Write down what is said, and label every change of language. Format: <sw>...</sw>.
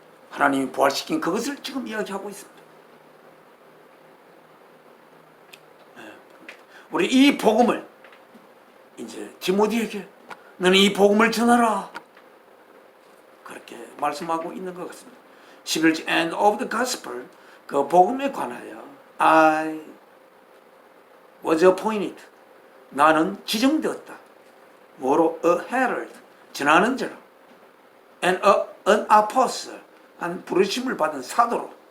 <ko>하나님이 부활시킨 그것을 지금 이야기하고 있습니다. 우리 이 복음을 이제 디모데에게 너는 이 복음을 전하라, 그렇게 말씀하고 있는 것 같습니다.</ko> <en>11절 and of the gospel,</en> <ko>그 복음에 관하여</ko> <en>I was appointed,</en> <ko>나는 지정되었다. 뭐로?</ko> <en>A herald,</en> <ko>전하는 자로,</ko> <en>and an apostle,</en> <ko>한 부르심을 받은 사도로,</ko>